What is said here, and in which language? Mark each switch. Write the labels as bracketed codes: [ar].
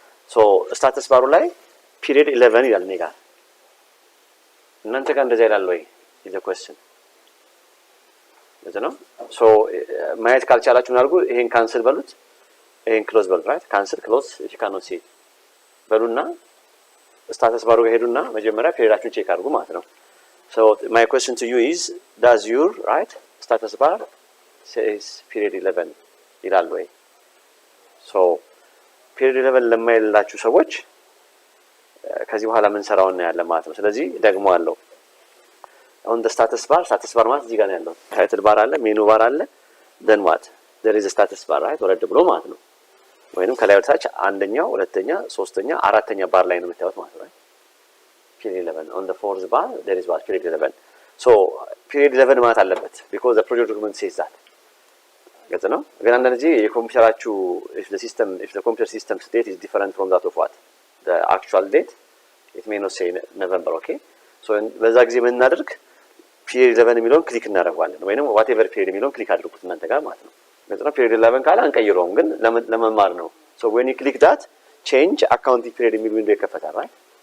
[am] So status bar ላይ period 11 ይላል እኔ ጋር። እናንተ ጋር እንደዛ ይላል ወይ? [en] is the question. [am] ነው? So ማየት ካልቻላችሁ ምን አድርጉ? ይሄን ካንሰል በሉት፣ ይሄን ክሎዝ በሉት፣ right? [en] ካንሰል ክሎዝ if you cannot see በሉና status bar [am] ጋር ሄዱና መጀመሪያ ፔሪዳችሁን ቼክ አድርጉ ማለት ነው። [en] So my question to you is, does your right status bar says period 11 [am] ይላል ወይ? So period 11 ለማይላችሁ ሰዎች ከዚህ በኋላ ምን ሰራው ነው ያለ ማለት ነው። ስለዚህ ደግሞ አለው on the status bar ማለት እዚህ ጋር ነው ያለው። title bar አለ፣ menu bar አለ, [en] then what? there is a status bar, right? [am] ወረድ ብሎ ማለት ነው። ወይንም ከላይ ወደ ታች አንደኛው፣ ሁለተኛ፣ ሶስተኛ፣ አራተኛ ባር ላይ ነው የምታዩት ማለት ነው። period 11 [en] on the fourth bar there is what? period 11. So period 11 [am] ማለት አለበት [en] because the project document says that. [am] ገጽ ነው። ግን አንዳንድ ጊዜ የኮምፒውተራችሁ [en] if the computer system date is different from that of what? the actual date, it may not say November, okay? [am] So በዛ ጊዜ ምን እናደርግ? period 11 የሚለውን ክሊክ እናደርጋለን ወይንም whatever period የሚለውን ክሊክ አድርጉት እናንተ ጋር ማለት ነው። ገጽ ነው። period 11 ካለ አንቀይረውም ግን ለመማር ነው። [en] So when you click that, [am] change accounting period የሚል ዊንዶው ይከፈታል, right?